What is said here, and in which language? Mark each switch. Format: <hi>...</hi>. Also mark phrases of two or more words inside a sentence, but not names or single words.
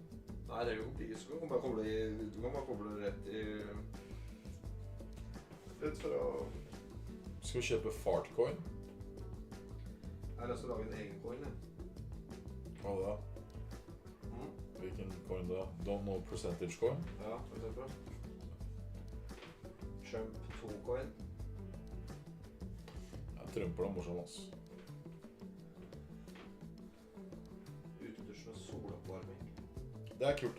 <no>Nei, det er jo ikke. Du kan bare koble rett i... Rett fra... Skal vi kjøpe fartcoin? Jeg har lyst til å lage en egen coin, jeg. Hva da? Hvilken coin da?</no> <en>Don't know percentage coin?</en> <no>Ja, for eksempel. Trump 2 coin. Ja, Trump er morsom, ass. Utedusj med soloppvarming. Det er kult, da.</no>